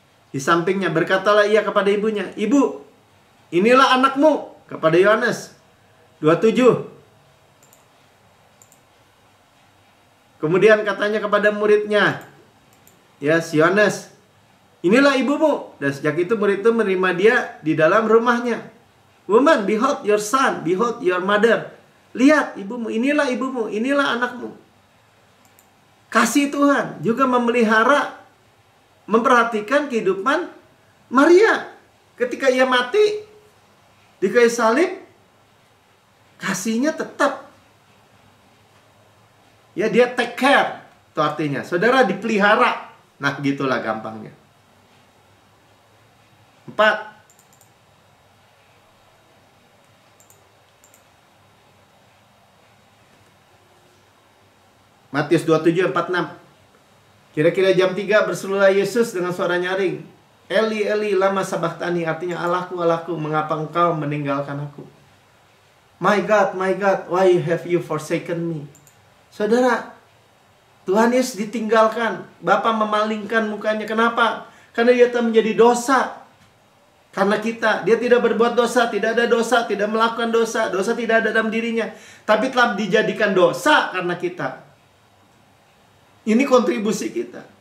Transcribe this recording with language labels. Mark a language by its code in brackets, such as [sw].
[id] Di sampingnya berkatalah ia kepada ibunya, "Ibu, inilah anakmu," kepada Yohanes. 27. Kemudian katanya kepada muridnya, ya si Yohanes, "Inilah ibumu." Dan sejak itu murid itu menerima dia di dalam rumahnya. [en] "Woman, behold your son, behold your mother." [id] Lihat ibumu, inilah ibumu, inilah anakmu. Kasih Tuhan juga memelihara, memperhatikan kehidupan Maria. Ketika ia mati di kayu salib, kasihnya tetap. Ya, dia [en] take care. [id] Itu artinya, saudara dipelihara. Nah, gitulah gampangnya. 4. Matius 27:46. Kira-kira jam 3 berserulah Yesus dengan suara nyaring, [arc] "Eli, Eli, lama sabachthani," [id] artinya, "Allahku, Allahku, mengapa engkau meninggalkan aku? [en] My God, why have you forsaken me?" [id] Saudara, Tuhan Yesus ditinggalkan. Bapa memalingkan mukanya. Kenapa? Karena dia telah menjadi dosa. Karena kita, dia tidak berbuat dosa, tidak ada dosa, tidak melakukan dosa. Dosa tidak ada dalam dirinya. Tapi telah dijadikan dosa karena kita. Ini kontribusi kita.